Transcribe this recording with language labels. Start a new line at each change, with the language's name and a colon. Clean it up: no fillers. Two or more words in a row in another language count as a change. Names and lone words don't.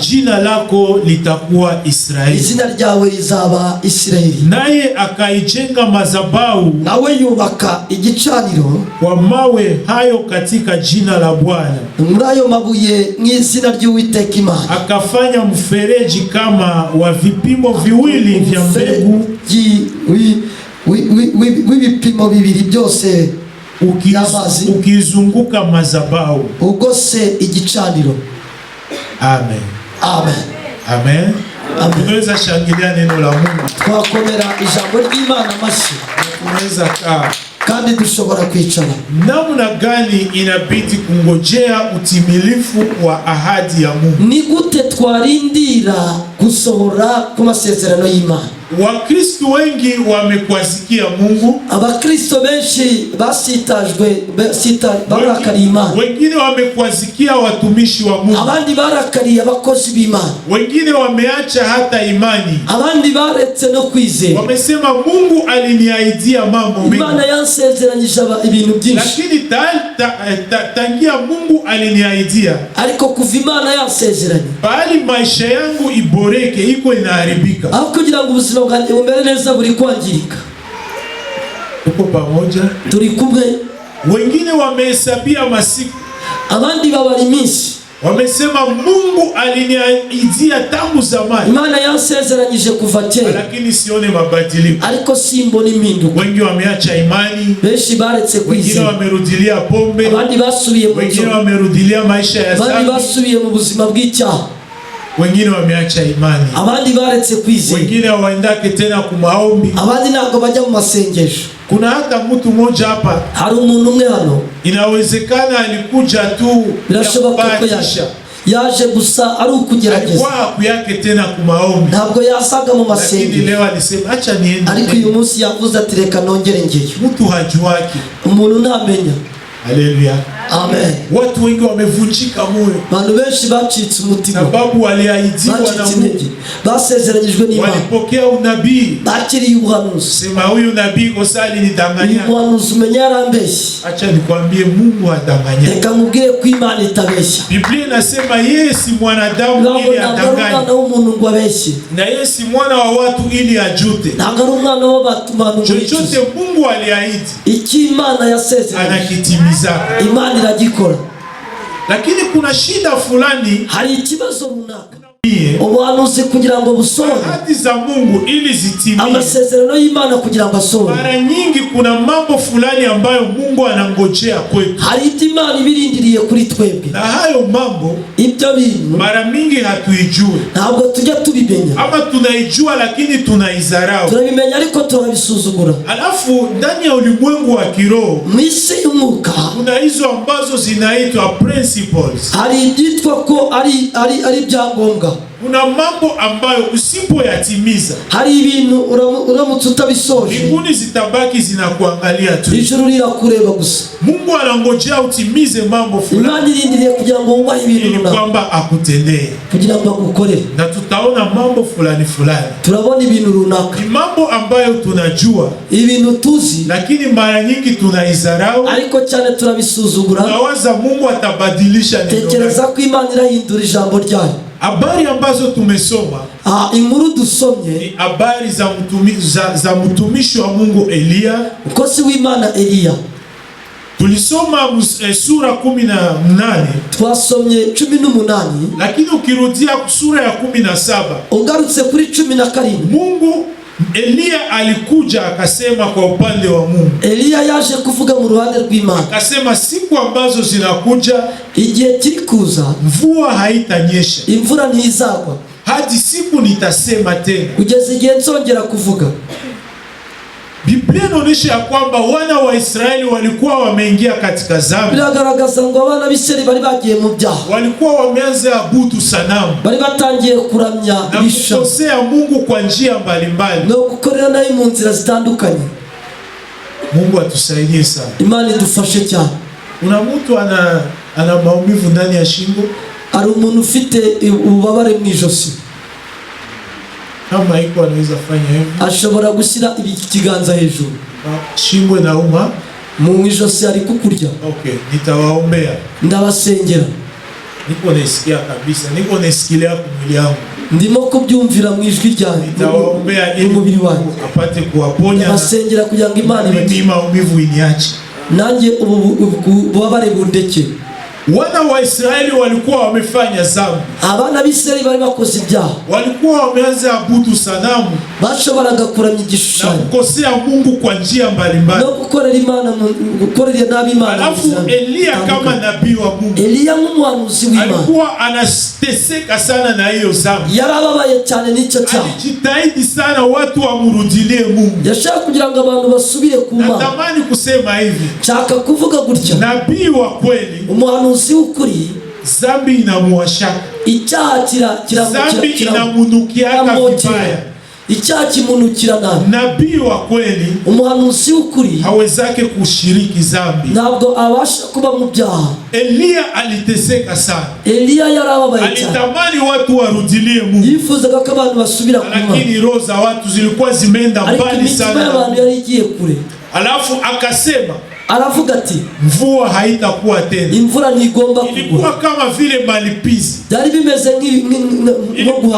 Swahili: Jina lako litakuwa Israeli.
Kinyarwanda: Izina ryawe rizaba Israeli.
Swahili: Naye akaijenga mazabahu.
Kinyarwanda: Nawe yubaka igicaniro.
Swahili: Kwa mawe hayo katika jina la Bwana.
Kinyarwanda: Muri ayo mabuye n'izina ry'Uwiteka Imana.
Swahili: Akafanya mfereji kama wa vipimo viwili vya mbegu.
Kinyarwanda: Wibipimo bibiri byose ukizunguka mazabahu. Ugose igicaniro. Amen. Amen. Amen.
Swahili: Tunaweza shangilia neno la Mungu.
Kinyarwanda: Twakomera ijambo ry'Imana mashi. Tunaweza kandi dushobora kwicara.
Swahili: Namna gani inabidi kungojea utimilifu wa ahadi ya Mungu?
Kinyarwanda: Ni gute twarindira gusohora kwamasezerano y'Imana?
Swahili: Wakristo wengi wamekwasikia Mungu.
Kinyarwanda: Abakristo benshi basitajwe barakari Imana.
Swahili: Wengine wamekwasikia watumishi wa Mungu.
Kinyarwanda: Abandi barakari abakozi b'Imana.
Swahili: Wengine wameacha hata imani.
Kinyarwanda: Abandi baretse no kwizera.
Swahili: Wamesema Mungu aliniahidia mambo mengi.
Kinyarwanda: Imana yansezeranyije ibintu byinshi.
Swahili: Lakini tangia Mungu aliniahidia,
Kinyarwanda: ariko kuva Imana yansezeranye,
Swahili: bali maisha yangu iboreke iko inaharibika.
Kinyarwanda: Aho kugira ngo ubuzima bwanjye bumere neza buri kwangirika.
Swahili: Tuko pamoja?
Kinyarwanda: Turi kumwe.
Swahili: Wengine wamehesabia masiku.
Kinyarwanda: Abandi babara iminsi.
Swahili: Wamesema Mungu aliniahidia tangu zamani.
Kinyarwanda: Imana yansezeranyije kuva kera.
Swahili: Lakini sione mabadiliko.
Kinyarwanda: Ariko simbona impinduka.
Swahili: Wengi wameacha imani.
Kinyarwanda: Benshi baretse kwizera.
Swahili: Wengine wamerudilia pombe.
Kinyarwanda: Abandi basubiye mu nzoga.
Swahili: Wengine wamerudilia maisha ya dhambi.
Kinyarwanda: Abandi basubiye mu buzima bw'icyaha.
Swahili: Wengine wameacha imani.
Kinyarwanda: Abandi baretse kwizera.
Swahili: Wengine hawaendake tena ku maombi.
Kinyarwanda: Abandi ntabwo bajya mu masengesho.
Swahili: Kuna hata mtu mmoja hapa,
Kinyarwanda: hari umuntu umwe hano,
Swahili: inawezekana alikuja tu
Kinyarwanda: birashoboka ko yaje gusa ari ukugerageza.
Swahili: Alikuwa kuyake tena ku maombi.
Kinyarwanda: Ntabwo yasaga mu masengesho.
Swahili: Lakini leo alisema acha niende.
Kinyarwanda: Ariko uyu munsi yavuze ati reka nongere ngeyo.
Swahili: Mtu hajuaki.
Kinyarwanda: Umuntu ntamenya. Haleluya. Amen.
Swahili: Watu wengi wamevunjika moyo.
Kinyarwanda: Bantu benshi bacitse umutima.
Swahili: Sababu waliahidiwa na Mungu.
Kinyarwanda: Basezeranyijwe n'Imana.
Swahili: Walipokea unabii.
Kinyarwanda: Bakiriye ubuhanuzi.
Swahili: Sema huyu nabii kosali nidanganya.
Kinyarwanda: Ubuhanuzi umenya yarambeshye.
Swahili: Acha nikwambie Mungu hadanganya.
Kinyarwanda: Reka nkubwire ko Imana itabeshya.
Swahili: Biblia inasema yeye si mwanadamu ili adanganye.
Kinyarwanda: Ntabwo umuntu ngo abeshye.
Swahili: Na yeye si mwana wa watu ili ajute.
Kinyarwanda: Ntabwo ari umwana w'abantu.
Swahili: Chochote Mungu aliahidi,
Kinyarwanda: iki Imana yasezeranye,
Swahili: anakitimiza.
Kinyarwanda: Imana iragikora.
Swahili: Lakini kuna shida fulani,
Kinyarwanda: hari ikibazo runaka. Ubuhanuzi kugira ngo busohore,
Swahili: ahadi za Mungu ili zitimie,
Kinyarwanda: amasezerano y'Imana kugira ngo asohore,
Swahili: mara nyingi kuna mambo fulani ambayo Mungu anangojea kwetu.
Kinyarwanda: Hari Imana ibirindiriye kuri twebwe.
Swahili: Na hayo mambo
Kinyarwanda: ibyo bintu
Swahili: mara mingi hatuijue.
Kinyarwanda: Ntabwo tujya tubimenya.
Swahili: Ama tunaijua lakini tunaizarau.
Kinyarwanda: Turabimenya ariko turabisuzugura.
Swahili: Alafu ndani ya ulimwengu wa kiroho,
Kinyarwanda: mwisi y'umwuka, kuna
Swahili: hizo ambazo zinaitwa principles.
Kinyarwanda: Hari ibyitwa ko ari byangombwa.
Swahili: Kuna mambo ambayo usipoyatimiza,
Kinyarwanda: hari ibintu uramutse utabisoje,
Swahili: mbinguni zitabaki zinakuangalia tu.
Kinyarwanda: Ijuru lirakureba gusa.
Swahili: Mungu anangojea utimize mambo fulani.
Kinyarwanda: Imana irindiriye kugira ngo ubahe ibintu
Swahili: runaka, kwamba akutendee,
Kinyarwanda: kugira ngo agukorere.
Swahili: Na tutaona mambo fulani fulani.
Kinyarwanda: Turabona ibintu runaka.
Swahili: Ni mambo ambayo tunajua,
Kinyarwanda: ibintu tuzi,
Swahili: lakini mara nyingi tunaizarau.
Kinyarwanda: Ariko cyane turabisuzugura.
Swahili: Tunawaza Mungu atabadilisha neno.
Kinyarwanda: Tekereza ko Imana irahindura ijambo ryayo.
Swahili: Habari ambazo tumesoma,
Kinyarwanda: inkuru dusomye,
Swahili: ni habari za mtumishi wa Mungu Elia.
Kinyarwanda: Mkosi w'Imana Elia.
Swahili: Tulisoma sura 18.
Kinyarwanda: Twasomye 18.
Swahili: Lakini ukirudia sura ya 17,
Kinyarwanda: ugarutse kuri 17,
Swahili: Mungu Elia alikuja akasema kwa upande wa Mungu.
Kinyarwanda: Elia yaje kuvuga mu ruhande rw'Imana.
Swahili: Akasema siku ambazo zinakuja,
Kinyarwanda: igihe kiri kuza,
Swahili: mvua haitanyesha.
Kinyarwanda: Imvura ntizagwa.
Swahili: Hadi siku nitasema tena.
Kinyarwanda: Kugeza igihe nzongera kuvuga.
Swahili: Biblia inaonyesha ya kwamba wana wa Israeli walikuwa wameingia katika dhambi.
Kinyarwanda: Biragaragaza ngo abana b'Isirayeli bari bagiye mu byaha.
Swahili: Walikuwa wameanza abudu sanamu.
Kinyarwanda: Bari batangiye kuramya ibisha.
Swahili: Na kukosea Mungu kwa njia mbalimbali.
Kinyarwanda: No gukorera nayo mu nzira zitandukanye.
Swahili: Mungu atusaidie sana.
Kinyarwanda: Imana idufashe cyane.
Swahili: Una mtu ana maumivu ndani ya shingo.
Kinyarwanda: Ari umuntu ufite ububabare mu ijosi.
Swahili: Kama iko anaweza fanya hivi.
Kinyarwanda: Ashobora gushyira ikiganza hejuru.
Swahili: Shingo inauma.
Kinyarwanda: Mu ijosi ari kukurya.
Swahili: Okay, nitawaombea.
Kinyarwanda: Ndabasengera.
Swahili: Niko nasikia kabisa. Niko nasikia kumwili yangu.
Kinyarwanda: Ndimo kubyumvira mu ijwi ryanjye.
Swahili: Nitawaombea ili
Kinyarwanda: umubiri wanjye
Swahili: apate kuwaponya.
Kinyarwanda: Ndabasengera kugira ngo Imana
Swahili: ibati maumivu iniache.
Kinyarwanda: Nanjye ububabare bundeke.
Swahili: Wana wa Israeli walikuwa wamefanya dhambi.
Kinyarwanda: Abana b'Israeli bari bakoze ibyaha.
Swahili: Walikuwa wameanza abudu sanamu.
Kinyarwanda: Bashobora kuramya igishushanyo.
Swahili: Na kukosea Mungu kwa njia mbalimbali.
Kinyarwanda: No gukorera Imana, gukorera nabi Imana.
Swahili: Alafu Elia kama nabii wa Mungu.
Kinyarwanda: Elia nk'umuhanuzi w'Imana.
Swahili: Alikuwa anateseka sana na hiyo dhambi.
Kinyarwanda: Yarababaye cyane n'icyo cyaha.
Swahili: Alijitahidi sana watu wamurudilie Mungu.
Kinyarwanda: Yashaka kugira ngo abantu basubire ku Mana.
Swahili: Natamani kusema hivi.
Kinyarwanda: Chaka kuvuga gutya.
Swahili: Nabii wa kweli.
Kinyarwanda: Umuhanuzi w'ukuri.
Swahili: Dhambi inamuwashaka.
Kinyarwanda: Icyaha
Swahili: dhambi inamunukiaka vibaya.
Kinyarwanda: Icyaha kimunukira nabi.
Swahili: Nabii wa kweli
Kinyarwanda: umuhanuzi w'ukuri
Swahili: hawezake kushiriki dhambi.
Kinyarwanda: Ntabwo abasha kuba mu byaha.
Swahili: Elia aliteseka sana.
Kinyarwanda: Elia yarababaye cyane.
Swahili: Alitamani watu warudilie Mungu.
Kinyarwanda: Yifuzaga ko abantu basubira ku Mana.
Swahili: Lakini roho za watu zilikuwa zimeenda mbali sana.
Kinyarwanda: Abantu yari igiye kure.
Swahili: Alafu akasema
Kinyarwanda: aravuga ati
Swahili: mvua haitakuwa tena.
Kinyarwanda: Imvura ntigomba kugwa.
Swahili: Ilikuwa kama vile malipizi.
Kinyarwanda: Byari bimeze nk'iguhana.